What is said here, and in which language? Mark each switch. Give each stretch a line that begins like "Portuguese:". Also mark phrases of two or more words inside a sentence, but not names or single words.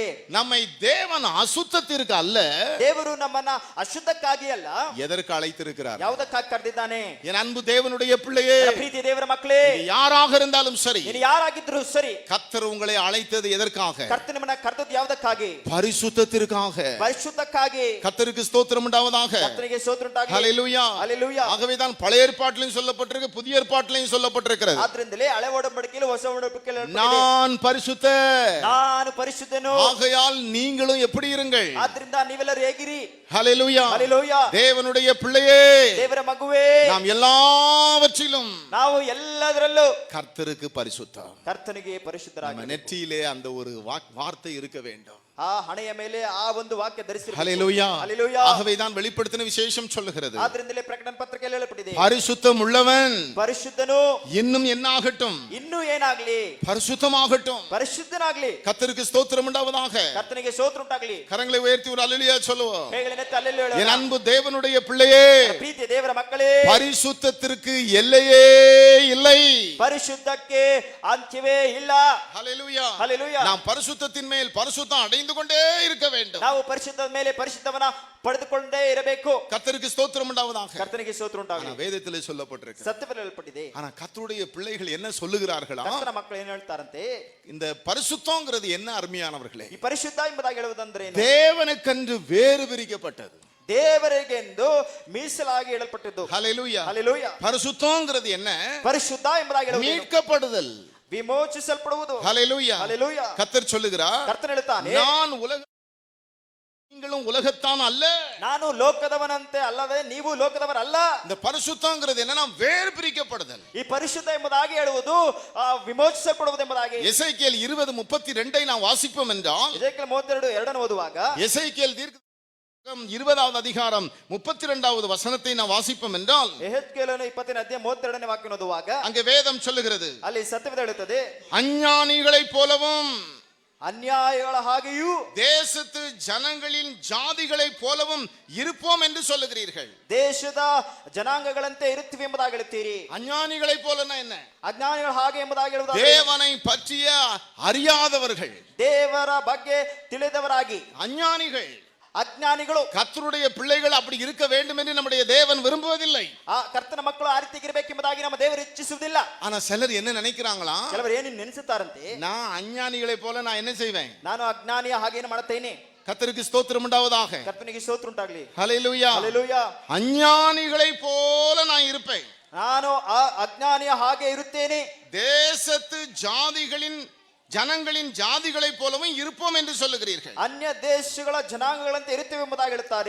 Tamil: நம்மை தேவன் அசுத்தத்திற்கு அல்ல,
Kannada: ದೇವರು ನಮ್ಮನ್ನ ಅಶುದ್ಧಕ್ಕಾಗಿ ಅಲ್ಲ,
Tamil: எதற்கு அழைத்திருக்கிறார்?
Kannada: ಯಾವುದಕ್ಕಾಗಿ ಕರೆದಿದ್ದಾನೆ?
Tamil: என் அன்பு தேவனுடைய பிள்ளையே,
Kannada: ಪ್ರೀತಿ ದೇವರ ಮಕ್ಕಳೇ,
Tamil: யாராக இருந்தாலும் சரி,
Kannada: ನೀನು ಯಾರಾಗಿದ್ರು ಸರಿ,
Tamil: கர்த்தர் உங்களை அழைத்தது எதற்காக?
Kannada: ಕರ್ತನ ನಿಮ್ಮನ್ನ ಕರೆದದ್ದು ಯಾವುದಕ್ಕಾಗಿ?
Tamil: பரிசுத்தத்திற்காக.
Kannada: ಪರಿಶುದ್ಧಕ್ಕಾಗಿ.
Tamil: கர்த்தருக்கு ஸ்தோத்திரம் உண்டாவதாக.
Kannada: ಕರ್ತನಿಗೆ ಸ್ತೋತ್ರ ಉಂಟಾಗಲಿ.
Tamil: ஹல்லேலூயா.
Kannada: ಹಲ್ಲೆಲೂಯಾ.
Tamil: ஆகவே தான் பழைய ஏற்பாட்டிலும் சொல்லப்பட்டிருக்கு, புதிய ஏற்பாட்டிலும் சொல்லப்பட்டிருக்கிறது,
Kannada: ಆದ್ರಿಂದಲೇ ಹಳೆ ಒಡಂಬಡಿಕೆಯಲ್ಲಿ ಹೊಸ ಒಡಂಬಡಿಕೆಯಲ್ಲಿ
Tamil: நான் பரிசுத்தர்,
Kannada: ನಾನು ಪರಿಶುದ್ಧನು.
Tamil: ஆகையால் நீங்களும் எப்படி இருங்கள்?
Kannada: ಆದ್ರಿಂದ ನೀವೆಲ್ಲರೂ ಹೇಗಿರಿ?
Tamil: ஹல்லேலூயா.
Kannada: ಹಲ್ಲೆಲೂಯಾ.
Tamil: தேவனுடைய பிள்ளையே,
Kannada: ದೇವರ ಮಗುವೇ,
Tamil: நாம் எல்லாவற்றிலும்
Kannada: ನಾವು ಎಲ್ಲದರಲ್ಲೂ
Tamil: கர்த்தருக்கு பரிசுத்தம்.
Kannada: ಕರ್ತನಿಗೆ ಪರಿಶುದ್ಧರಾಗಿ
Tamil: நம்ம நெற்றியிலே அந்த ஒரு வார்த்தை இருக்க வேண்டும்.
Kannada: ಆ ಹಣೆಯ ಮೇಲೆ ಆ ಒಂದು ವಾಕ್ಯ ಧರಿಸಿರಬೇಕು.
Tamil: ஹல்லேலூயா.
Kannada: ಹಲ್ಲೆಲೂಯಾ.
Tamil: ஆகவே தான் வெளிப்படுத்தின விசேஷம் சொல்லுகிறது,
Kannada: ಆದ್ರಿಂದಲೇ ಪ್ರಕಟಣೆ ಪತ್ರಿಕೆಯಲ್ಲಿ ಹೇಳಲ್ಪಟ್ಟಿದೆ,
Tamil: பரிசுத்தம் உள்ளவன்
Kannada: ಪರಿಶುದ್ಧನು
Tamil: இன்னும் என்ன ஆகட்டும்?
Kannada: ಇನ್ನೂ ಏನಾಗ್ಲಿ?
Tamil: பரிசுத்தமாகட்டும்.
Kannada: ಪರಿಶುದ್ಧನಾಗ್ಲಿ.
Tamil: கர்த்தருக்கு ஸ்தோத்திரம் உண்டாவதாக.
Kannada: ಕರ್ತನಿಗೆ ಸ್ತೋತ್ರ ಉಂಟಾಗಲಿ.
Tamil: கரங்களை உயர்த்தி ஒரு அல்லேலூயா சொல்லுவோம்.
Kannada: ಹೇಗಳೆನೆತ್ತಿ ಹಲ್ಲೆಲೂಯಾ ಹೇಳೋಣ.
Tamil: என் அன்பு தேவனுடைய பிள்ளையே,
Kannada: ಪ್ರೀತಿಯ ದೇವರ ಮಕ್ಕಳೇ,
Tamil: பரிசுத்தத்திற்கு எல்லையே இல்லை.
Kannada: ಪರಿಶುದ್ಧಕ್ಕೆ ಅಂತ್ಯವೇ ಇಲ್ಲ.
Tamil: ஹல்லேலூயா.
Kannada: ಹಲ್ಲೆಲೂಯಾ.
Tamil: நாம் பரிசுத்தத்தின் மேல் பரிசுத்தம் அடைந்து கொண்டே இருக்க வேண்டும்.
Kannada: ನಾವು ಪರಿಶುದ್ಧದ ಮೇಲೆ ಪರಿಶುದ್ಧವನ್ನ ಪಡೆದುಕೊಂಡೇ ಇರಬೇಕು.
Tamil: கர்த்தருக்கு ஸ்தோத்திரம் உண்டாவதாக.
Kannada: ಕರ್ತನಿಗೆ ಸ್ತೋತ್ರ ಉಂಟಾಗಲಿ.
Tamil: வேதத்திலே சொல்லப்பட்டிருக்கு.
Kannada: ಸತ್ಯದಲ್ಲಿ ಹೇಳಲ್ಪಟ್ಟಿದೆ.
Tamil: ஆனா கர்த்தருடைய பிள்ளைகள் என்ன சொல்லுகிறார்களா?
Kannada: ಕರ್ತನ ಮಕ್ಕಳು ಏನು ಹೇಳ್ತಾರಂತೆ?
Tamil: இந்த பரிசுத்தங்கிறது என்ன அருமையானவர்களே?
Kannada: ಈ ಪರಿಶುದ್ಧ ಎಂಬುದಾಗಿ ಹೇಳುವುದಂದ್ರೆ ಏನು?
Tamil: தேவனுக்கென்று வேறு பிரிக்கப்பட்டது,
Kannada: ದೇವರಿಗೆಂದು ಮೀಸಲಾಗಿ ಹೇಳಲ್ಪಟ್ಟಿದ್ದು.
Tamil: ஹல்லேலூயா.
Kannada: ಹಲ್ಲೆಲೂಯಾ.
Tamil: பரிசுத்தங்கிறது என்ன?
Kannada: ಪರಿಶುದ್ಧ ಎಂಬುದಾಗಿ ಹೇಳುವುದು
Tamil: மீட்கப்படுதல்,
Kannada: ವಿಮೋಚಿಸಲ್ಪಡುವುದು.
Tamil: ஹல்லேலூயா.
Kannada: ಹಲ್ಲೆಲೂಯಾ.
Tamil: கர்த்தர் சொல்லுகிறார்,
Kannada: ಕರ್ತನ ಹೇಳುತ್ತಾನೆ,
Tamil: நான் நீங்களும் உலகத்தான் அல்ல.
Kannada: ನಾನು ಲೋಕದವನಂತೆ ಅಲ್ಲವೇ ನೀವು ಲೋಕದವರಲ್ಲ.
Tamil: இந்த பரிசுத்தங்கிறது என்னன்னா வேறு பிரிக்கப்படுதல்.
Kannada: ಈ ಪರಿಶುದ್ಧ ಎಂಬುದಾಗಿ ಹೇಳುವುದು ವಿಮೋಚಿಸಲ್ಪಡುವುದು ಎಂಬುದಾಗಿ.
Tamil: எசேக்கியேல் 20:32 நாம் வாசிப்போம் என்றால்,
Kannada: ಎಸೇಕಿಯೇಲ್ 32:2 ಓದುವಾಗ,
Tamil: எசேக்கியேல் தீர்க்கதரிசனம் 20வது அதிகாரம் 32வது வசனத்தை நாம் வாசிப்போம் என்றால்,
Kannada: ಯೆಹೆಜ್ಕೇಲನು 20ನೇ ಅಧ್ಯಾಯ 32ನೇ ವಾಕ್ಯ ಓದುವಾಗ
Tamil: அங்கே வேதம் சொல்லுகிறது,
Kannada: ಅಲ್ಲಿ ಸತ್ಯವೇದ ಹೇಳುತ್ತದೆ,
Tamil: அஞ்ஞானிகளைப் போலவும்
Kannada: ಅನ್ಯಾಯಗಳ ಹಾಗೆಯೂ
Tamil: தேசத்து ஜனங்களின் ஜாதிகளைப் போலவும் இருப்போம் என்று சொல்லுகிறீர்கள்.
Kannada: ದೇಶದ ಜನಾಂಗಗಳಂತೆ ಇರುತ್ತೀವಿ ಎಂಬುದಾಗಿ ಹೇಳುತ್ತೀರಿ.
Tamil: அஞ்ஞானிகளைப் போலனா என்ன?
Kannada: ಅಜ್ಞಾನಿಗಳ ಹಾಗೆ ಎಂಬುದಾಗಿ ಹೇಳುವುದಾದರೆ
Tamil: தேவனை பற்றிய அறியாதவர்கள்,
Kannada: ದೇವರ ಬಗ್ಗೆ ತಿಳಿದವರಾಗಿ
Tamil: அஞ்ஞானிகள்.
Kannada: ಅಜ್ಞಾನಿಗಳು.
Tamil: கர்த்தருடைய பிள்ளைகள் அப்படி இருக்க வேண்டும் என்று நம்முடைய தேவன் விரும்புவதில்லை.
Kannada: ಆ ಕರ್ತನ ಮಕ್ಕಳು ಆ ರೀತಿಯಾಗಿರಬೇಕೆಂಬುದಾಗಿ ನಮ್ಮ ದೇವರು ಇಚ್ಛಿಸುವುದಿಲ್ಲ.
Tamil: ஆனா சிலர் என்ன நினைக்கிறாங்களா?
Kannada: ಕೆಲವರು ಏನು ನೆನೆಸುತ್ತಾರಂತೆ,
Tamil: நான் அஞ்ஞானிகளைப் போல நான் என்ன செய்வேன்?
Kannada: ನಾನು ಅಜ್ಞಾನಿಯ ಹಾಗೇನು ಮಾಡುತ್ತೇನೆ.
Tamil: கர்த்தருக்கு ஸ்தோத்திரம் உண்டாவதாக.
Kannada: ಕರ್ತನಿಗೆ ಸ್ತೋತ್ರ ಉಂಟಾಗಲಿ.
Tamil: ஹல்லேலூயா.
Kannada: ಹಲ್ಲೆಲೂಯಾ.
Tamil: அஞ்ஞானிகளைப் போல நான் இருப்பேன்.
Kannada: ನಾನು ಆ ಅಜ್ಞಾನಿಯ ಹಾಗೆ ಇರುತ್ತೇನೆ.
Tamil: தேசத்து ஜாதிகளின் ஜனங்களின் ஜாதிகளைப் போலவும் இருப்போம் என்று சொல்லுகிறீர்கள்.
Kannada: ಅನ್ಯ ದೇಶಗಳ ಜನಾಂಗಗಳಂತೆ ಇರುತ್ತೇವೆ ಎಂಬುದಾಗಿ ಹೇಳುತ್ತಾರೆ.